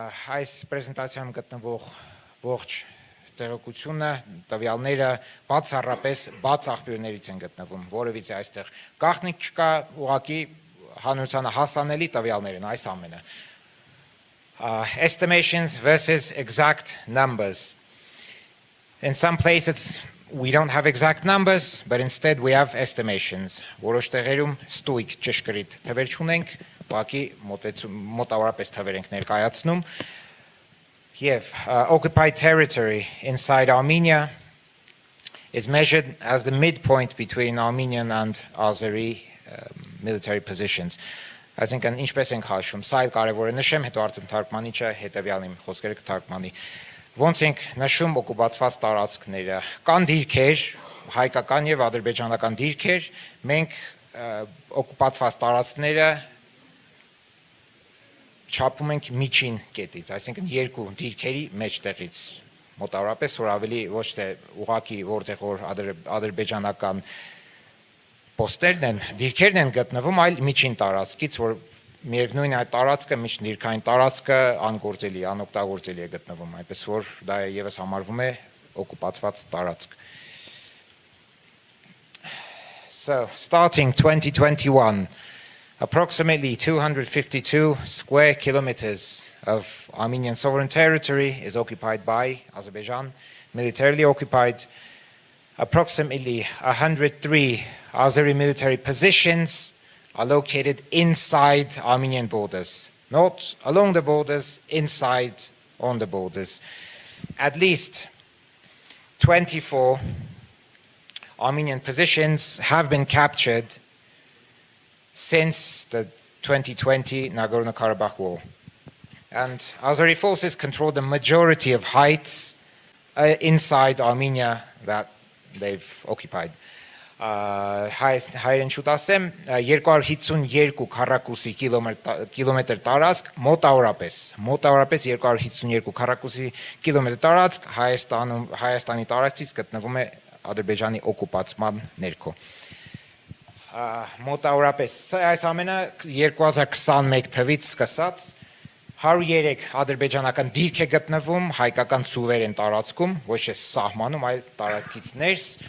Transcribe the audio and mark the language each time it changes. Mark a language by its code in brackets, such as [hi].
[hy] Այս պրեզենտացիայում գտնվող ողջ տեղեկությունը, տվյալները բացառապես բաց աղբյուրներից են գտնվում, որովհետեւ այստեղ գաղտնիք չկա, ուղղակի հանրությանը հասանելի տվյալներ են այս ամենը։ [en] Estimations versus exact numbers. In some places we don't have exact numbers, but instead we have estimations. [hy] Որոշ տեղերում ստույգ ճշգրիտ թվեր չունենք, ուղղակի մոտավորապես թվեր ենք ներկայացնում։ Եվ [en] occupied territory inside Armenia is measured as the midpoint between Armenian and Azeri military positions. [hy] Այսինքն ինչպես ենք հաշվում, սա էլ կարևոր է նշեմ, հետո արդեն թարգմանիչը հետևյալ իմ խոսքերը կթարգմանի։ Ոնց ենք նշում օկուպացված տարածքները, կան դիրքեր, հայկական եւ ադրբեջանական դիրքեր, մենք օկուպացված տարածքները չափում ենք միջին կետից, այսինքն երկու դիրքերի մեջտեղից, մոտավորապես որ ավելի ոչ թե ուղակի որտեղ որ ադրբեջանական պոստերն են, դիրքերն են գտնվում, այլ միջին տարածքից, որ միևնույն այդ տարածքը միջնիրքային տարածքը անգործելի, անօգտագործելի է գտնվում, այնպես որ դա եւս համարվում է օկուպացված տարածք։ [en] So, starting 2021, approximately 252 square kilometers of Armenian sovereign territory is occupied by Azerbaijan, militarily occupied. Approximately 103 Azeri military positions are located inside Armenian borders, not along the borders, inside on the borders. At least 24 Armenian positions have been captured since the 2020 Nagorno-Karabakh war. And Azeri forces control the majority of heights inside Armenia that they've occupied. [hy] Հայերեն շուտ ասեմ 252 քառակուսի կիլոմետր տարածք մոտավորապես 252 քառակուսի կիլոմետր տարածք Հայաստանի տարածքից գտնվում է Ադրբեջանի օկուպացման ներքո։ Մոտավորապես այս ամենը 2021 թվից սկսած 103 ադրբեջանական դիրք է գտնվում հայկական սուվերեն տարածքում, ոչ թե սահմանում, այլ տարածքից ներս